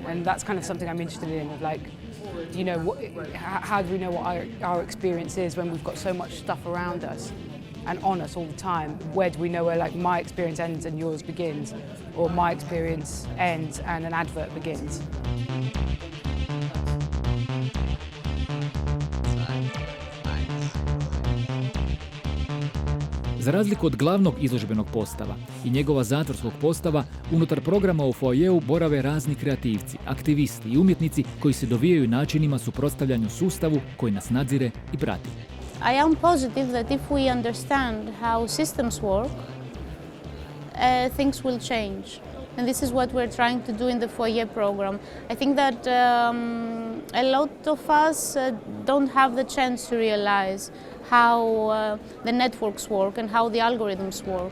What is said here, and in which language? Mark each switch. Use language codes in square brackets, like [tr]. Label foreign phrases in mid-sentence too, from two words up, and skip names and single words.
[en] And that's kind of something I'm interested in, of like, you know, how do we know what our experience is when we've got so much stuff around us and on us all the time? Where do we know where like my experience ends and yours begins, or my experience ends and an advert begins? [hr] Za razliku od glavnog izložbenog postava i njegova zatvorskog postava, unutar programa u foajeu borave razni kreativci, aktivisti i umjetnici koji se dovijaju načinima suprotstavljanju sustavu koji nas nadzire i prati. [en] I am positive that if we understand how systems work, things will change. And this is what we're trying to do in the foyer program. I think that a lot of us don't have the chance to realize how the networks work and how the algorithms work.